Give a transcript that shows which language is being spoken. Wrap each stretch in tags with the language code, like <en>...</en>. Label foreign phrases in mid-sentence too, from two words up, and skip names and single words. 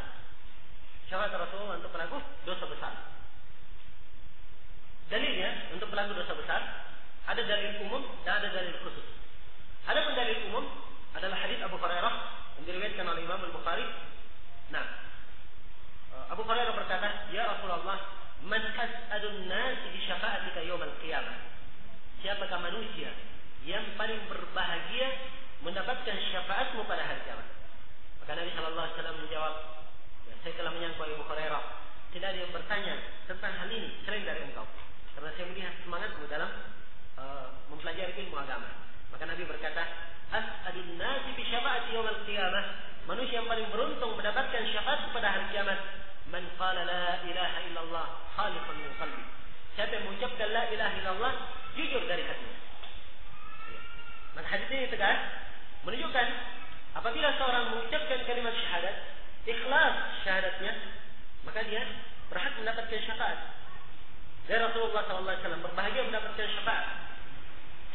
<id>Syafaat Rasulullah untuk pelaku dosa besar. Dalilnya untuk pelaku dosa besar ada dalil umum dan ada dalil khusus. Adapun dalil umum adalah hadis Abu Hurairah yang diriwayatkan oleh Imam Al-Bukhari. Nah, Abu Hurairah berkata, "Ya Rasulullah,</id> <ar>من أسعد الناس بشفاعتك يوم القيامة?"</ar> <id>Siapakah manusia yang paling berbahagia mendapatkan syafaatmu pada hari kiamat? Maka Nabi</id> <ar>صلى الله عليه وسلم</ar> <id>menjawab, saya telah menyangka Abu Hurairah, tidak ada yang bertanya tentang hal ini selain dari engkau. Karena saya melihat semangatmu dalam mempelajari ilmu agama. Maka Nabi berkata,</id> <ar>أسعد الناس بشفاعتي يوم القيامة.</ar> <id>Manusia yang paling beruntung mendapatkan syafaat pada hari kiamat,</id> <ar>من قال لا إله إلا الله خالصا من قلبي.</ar> <id>Siapa yang mengucapkan</id> <ar>لا إله إلا الله</ar> <id>jujur dari hatinya. Maka hadis ini tegas menunjukkan apabila seorang mengucapkan kalimat syahadat, ikhlas syahadatnya, maka dia berhak mendapatkan syafaat. Dan Rasulullah SAW berbahagia mendapatkan syafaat.</id>